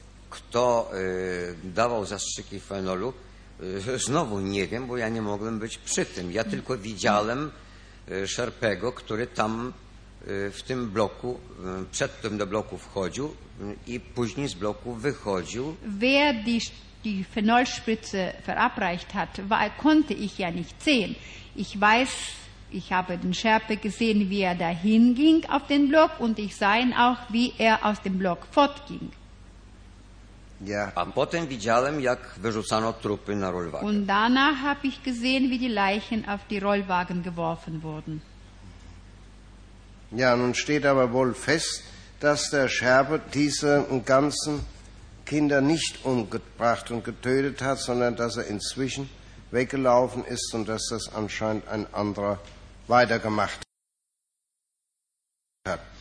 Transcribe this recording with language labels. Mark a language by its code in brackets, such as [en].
[pl] kto dawał zastrzyki fenolu, znowu nie wiem, bo ja nie mogłem być przy tym. Ja tylko widziałem Szerpego, który tam w tym bloku, przed tym do bloku wchodził i później z bloku wychodził. [de] Wer die Phenolspritze verabreicht hat, konnte ich ja nicht sehen. Ich weiß, ich habe den Schärpe gesehen, wie er dahin ging auf den Block und ich sah ihn auch, wie er aus dem Block fortging. Ja. [pl] A potem widziałem, jak wyrzucano trupy na rollwagen. [de] Und danach habe ich gesehen, wie die Leichen auf die Rollwagen geworfen wurden. Ja, nun steht aber wohl fest, dass der Schärpe diese ganzen Kinder nicht umgebracht und getötet hat, sondern dass er inzwischen weggelaufen ist und dass das anscheinend ein anderer weitergemacht hat.